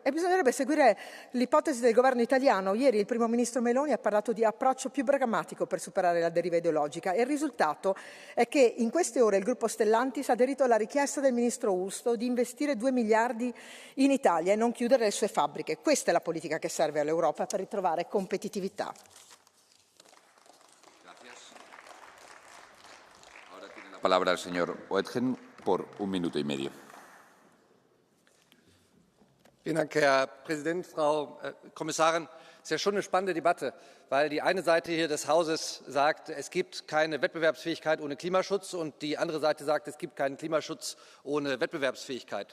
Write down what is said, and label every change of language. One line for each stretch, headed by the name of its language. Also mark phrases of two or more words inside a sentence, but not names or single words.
Italian: E bisognerebbe seguire l'ipotesi del governo italiano. Ieri il primo ministro Meloni ha parlato di approccio più pragmatico per superare la deriva ideologica e il risultato è che in queste ore il gruppo Stellantis ha aderito alla richiesta del ministro Urso di investire 2 miliardi in Italia e non chiudere le sue fabbriche. Questa è la politica che serve all'Europa per ritrovare competitività.
Spanish: Ahora tiene la palabra el señor Oetgen por 1 minuto y medio.
German: Vielen Dank, Herr Präsident, Frau Kommissarin. Es ist ja schon eine spannende Debatte, weil die eine Seite hier des Hauses sagt, es gibt keine Wettbewerbsfähigkeit ohne Klimaschutz und die andere Seite sagt, es gibt keinen Klimaschutz ohne Wettbewerbsfähigkeit.